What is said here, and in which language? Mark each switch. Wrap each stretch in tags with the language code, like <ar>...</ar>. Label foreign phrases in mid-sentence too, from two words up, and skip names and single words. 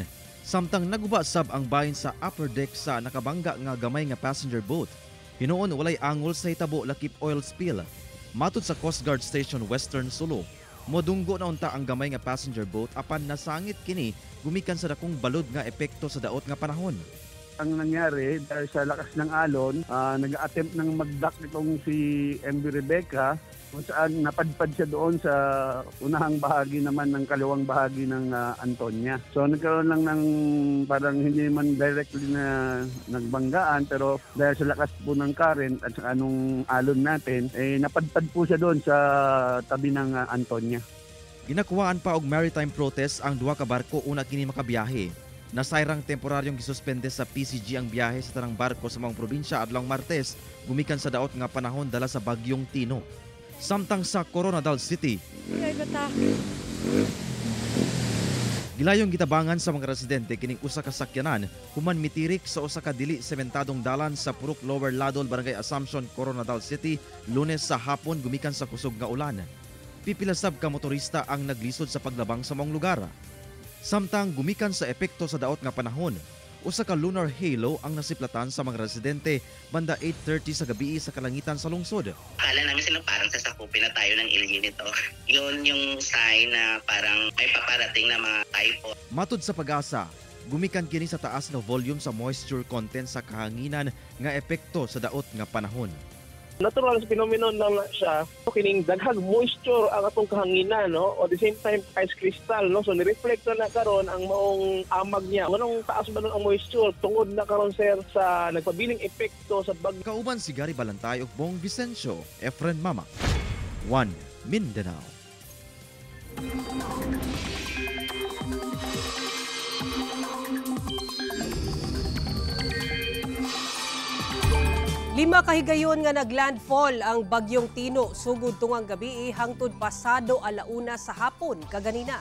<ceb>Samtang naguba sab ang bahin sa</ceb> <en>upper deck</en> <ceb>sa nakabangga nga gamay nga</ceb> <en>passenger boat.</en> <ceb>Hinuon walay angol sa hitabo lakip</ceb> <en>oil spill.</en> <ceb>Matud sa Coast Guard Station Western Sulu, modunggo na unta ang gamay nga</ceb> <en>passenger boat</en> <ceb>apan nasangit kini gumikan sa dakong balod nga epekto sa daot nga panahon.</ceb> <tl>Ang nangyari dahil sa lakas ng alon, nag-attempt ng mag-dock itong si MV Rebecca kung saan napadpad siya doon sa unahang bahagi naman ng kaliwang bahagi ng Antonia. So nagkaroon lang ng parang hindi man directly na nagbanggaan pero dahil sa lakas po ng current at sa anong alon natin, napadpad po siya doon sa tabi ng Antonia.</tl> <ceb>Ginakuwaan pa og</ceb> <en>maritime protest</en> <ceb>ang 2 ka barko una kini makabiyahe. Nasayrang temporaryong gisuspende sa PCG ang biyahe sa tanang barko sa mga probinsya adlong Martes gumikan sa daot nga panahon dala sa bagyong Tino. Samtang sa Coronadal City, gilayong gitabangan sa mga residente kining usa ka sakyanan human mitirik sa usa ka dili sementadong dalan sa Purok Lower Ladol, Barangay Assumption, Coronadal City, Lunes sa hapon gumikan sa kusog nga ulan. Pipila sab ka motorista ang naglisod sa paglabang sa mga lugar. Samtang gumikan sa epekto sa daot nga panahon, usa ka</ceb> <en>lunar halo</en> <ceb>ang nasiplatan sa mga residente banda 8:30 sa gabi sa kalangitan sa lungsod.</ceb> <tl>Akala namin sila parang sasakupin na tayo ng El Nino. Yun yung sign na parang may paparating na mga typhoon.</tl> <ceb>Matud sa Pag-asa, gumikan kini sa taas nga volume sa</ceb> <en>moisture content</en> <ceb>sa kahanginan nga epekto sa daot nga panahon. Natural sa phenomenon lang siya, kining daghang moisture ang atong kahanginan, no?</ceb> <en>O the same time ice crystal, no?</en> <ceb>So ni-reflect na karon ang maong amag niya. Anong taas ba nun ang moisture tungod na karon sir sa nagpabiling epekto sa bagyo. Kauban si Gary Balantay ug Bong Vicencio, Efren Mamak. 1 Mindanao. Lima kahigayon nga naglandfall ang bagyong Tino sugod tungang gabi hangtod pasado alauna sa hapon kaganina.</ceb>